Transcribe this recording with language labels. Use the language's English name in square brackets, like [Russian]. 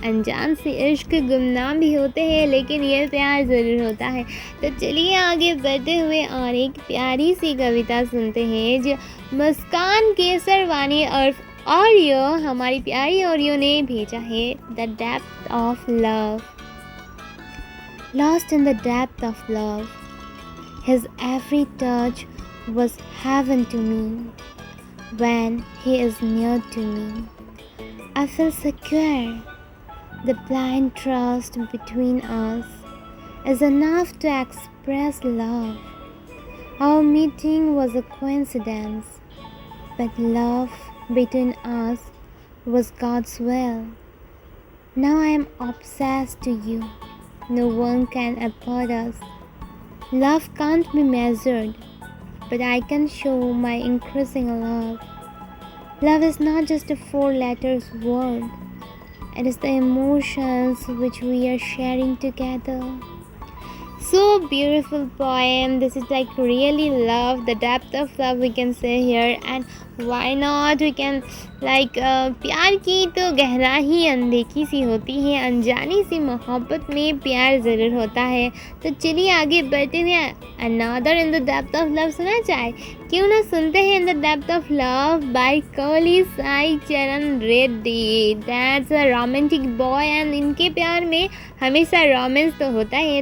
[Hindi] अनजान से इश्क गुमनाम भी होते हैं लेकिन ये प्यार ज़रूर होता है। तो चलिए आगे बढ़ते हुए और एक प्यारी सी कविता सुनते हैं जो मुस्कान केसरवानी और ऑरियो हमारी प्यारी ऑरियो ने भेजा है। [English] The depth of love. Lost in the depth of love, his every touch was heaven to me when he is near to me. I feel secure. The blind trust between us is enough to express love. Our meeting was a coincidence, but love between us was God's will. Now I am obsessed to you. No one can afford us. Love can't be measured, but I can show my increasing love. Love is not just a four-letter word. It is the emotions which we are sharing together. So beautiful poem. This is like really love, the depth of love we can say here, and why not we can like [Hindi] प्यार की तो गहराई अनदेखी सी होती है। अनजानी सी मोहब्बत में प्यार ज़रूर होता है। तो चलिए आगे बढ़ते हुए [English] another in the depth of love [Hindi] सुना जाए। क्यों ना सुनते हैं in the depth of love bye Kohli Sai चरण Reddy. [English] that's a romantic boy [Hindi] and इनके प्यार में हमेशा रोमांस तो होता है।